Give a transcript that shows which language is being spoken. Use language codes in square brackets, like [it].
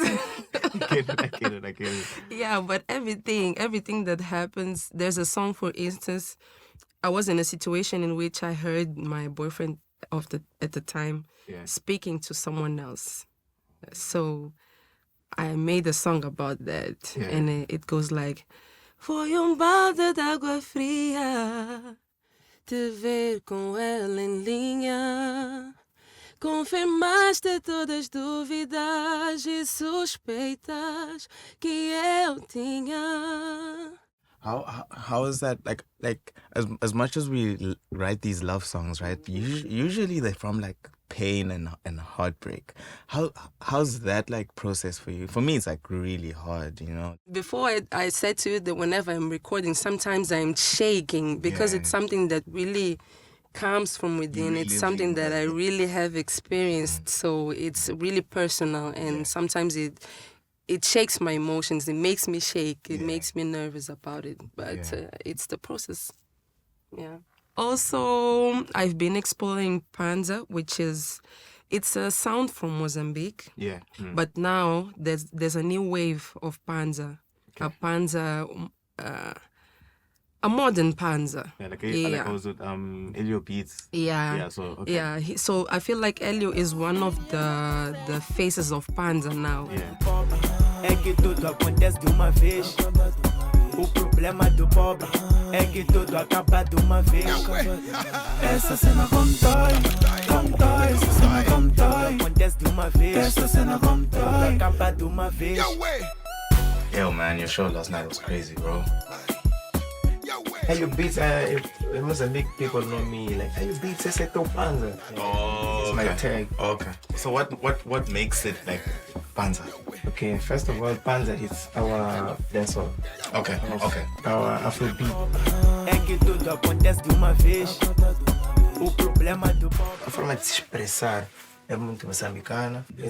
[en] I get it. Yeah, but everything that happens, there's a song, for instance. I was in a situation in which I heard my boyfriend at the time speaking to someone else. So I made a song about that. And it goes like, [pt] foi balde d'água fria te ver com ela em linha. Confirmaste todas as dúvidas e suspeitas que eu tinha. [en] How is that like as much as we write these love songs, right? Usually they're from like pain and heartbreak. How's that like process for you? For me, it's like really hard, you know. Before I said to you that whenever I'm recording, sometimes I'm shaking because it's something that really comes from within. It's something that I really have experienced, so it's really personal, and sometimes it shakes my emotions. It makes me shake. It makes me nervous about it. But it's the process. Yeah. Also, I've been exploring panza, which it's a sound from Mozambique. Yeah. But now there's a new wave of panza. A panza, a modern panza. Yeah, like I was with HÉLIO BEATZ. Yeah. Yeah. So okay. Yeah. So I feel like Ellio is one of the faces of panza now. Yeah. [pt] É que tudo acontece de uma vez. O problema do pobre é que tudo acaba de uma vez. Essa cena como dói, essa cena como dói. Acontece de uma vez. Essa cena como dói, acaba de uma vez. [en] Yo, man, your show last night was crazy, bro. HÉLIO BEATZ, in Mozambique, people know me like HÉLIO BEATZ, [pt] esse é teu panza. [en] Oh, it's my tag. Okay. So what makes it like panza? Okay, first of all, panza is our dancehall. Okay. Our Afro beat. [pt] É que tudo acontece de uma vez. O problema do pobre. A forma de se expressar é muito moçambicana.